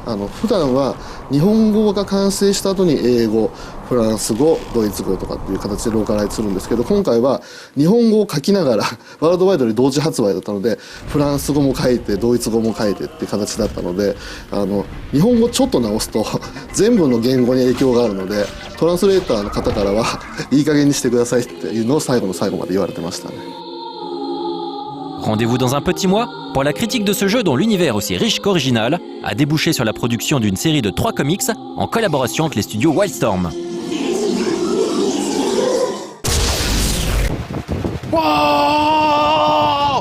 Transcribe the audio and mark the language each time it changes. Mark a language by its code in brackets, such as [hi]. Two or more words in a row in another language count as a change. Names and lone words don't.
[ja] 普段は日本語が完成した後に英語、フランス語、ドイツ語とかっていう形でローカライズするんですけど、今回は日本語を書きながらワールドワイドで同時発売だったので、フランス語も書いてドイツ語も書いてっていう形だったので、日本語ちょっと直すと全部の言語に影響があるので、トランスレーターの方からはいい加減にしてくださいっていうのを最後の最後まで言われてましたね。 [fr] Rendez-vous dans un petit mois pour la critique de ce jeu dont l'univers aussi riche qu'original a débouché sur la production d'une série de 3 comics en collaboration avec les studios Wildstorm. Wow!